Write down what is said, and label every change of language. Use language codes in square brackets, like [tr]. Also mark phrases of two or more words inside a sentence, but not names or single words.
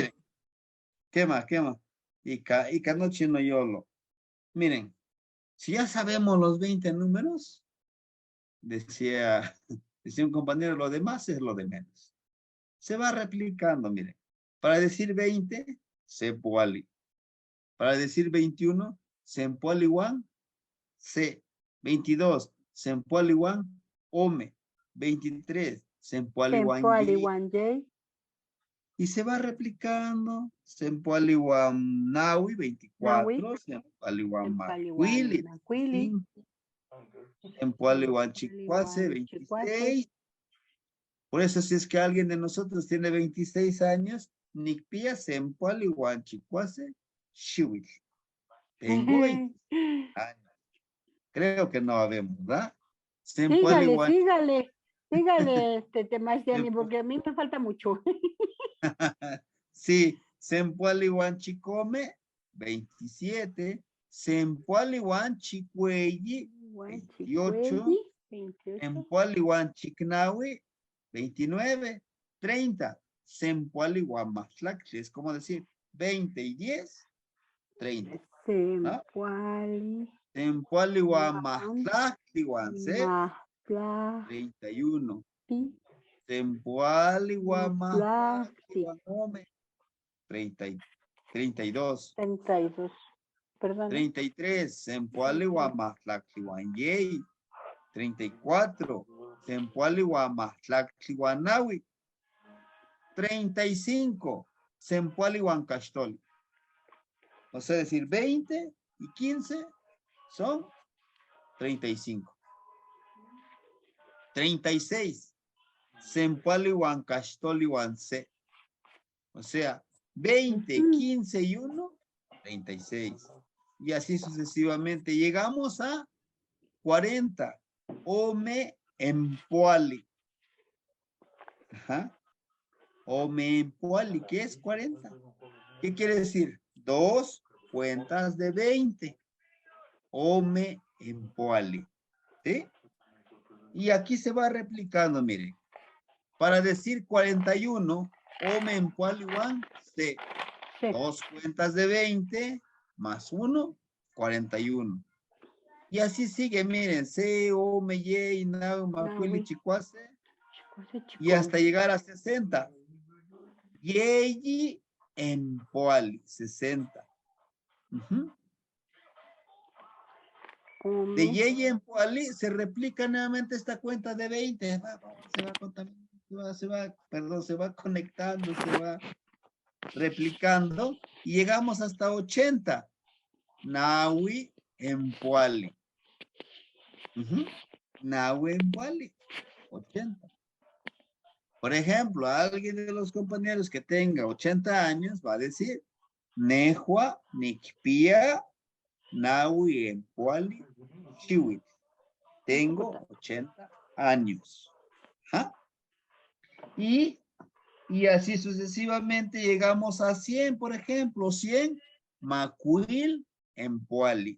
[es] miren. ¿Qué más? ¿Qué más? Y [nah] canoche no yolo. [es] Miren, si ya sabemos los 20 números, decía un compañero, lo demás es lo de menos. Se va replicando, miren. Para decir 20, sempuali. Para decir 21, [nah] sempualiwan, C. 22, sempualiwan, ome. 23, sempualiwan, Sempualiwanyei. [es] y se va replicando. [nah] Sempualiwan naui, 24, sempualiwan macuili, Macuili. 25, sempualiwan chicuase, 26. [es] Por eso, si es que alguien de nosotros tiene 26 años, [nah] Nicpia sempualiwan chicuase, shiwil. [es] Tengo 20 años. Creo que no habemos, ¿verdad? Sígale, Temashtiani, porque a mí me falta mucho. Sí, [nah] sempualiwan chicome, 27. Sempualiwan chicueyi, 28. Sempualiwan chicnawi, 29. 30. Sempualiwan matlactli, [es] es como decir 20 y 10, 30. [nah] Sempualiwan matlactliwan se, 31. Sempualiwan matlactliwan ome, 32. [es] 32. Perdón. 33. [nah] Sempualiwan matlactliwan yei, 34. Sempualiwan matlactliwan naui, 35. Sempualiwan cachtoli. [es] O sea, decir 20 y 15 son 35. 36. [nah] Sempualiwan cachtoliwan se. [es] O sea, 20, 15 y 1, 36. Y así sucesivamente. Llegamos a 40. [nah] Ome empuali. Ajá. Ome empuali. [es] ¿Qué es 40? ¿Qué quiere decir? 2 cuentas de 20. [nah] Ome empuali. [es] ¿Sí? Y aquí se va replicando, miren. Para decir 41, [nah] ome empuali wan se. [es] 2 cuentas de 20 más 1, 41. Y así sigue, miren, se, [nah] ome, ye, nau, macuili, chicuase. [es] Y hasta llegar a 60. [nah] Yeyi empuali, 60. [es] De [nah] yeyi empuali [es] se replica nuevamente esta cuenta de 20. Se va conectando, se va replicando. Y llegamos hasta 80. [nah] Naui empuali. Naui empuali, 80. [es] Por ejemplo, alguien de los compañeros que tenga 80 años va a decir, [nah] Nehua, Nikpia, Naui, Empuali, Chihuit. [es] Tengo 80 años. ¿Ah? Y así sucesivamente llegamos a 100, por ejemplo, 100, [nah] Macuil, Empuali.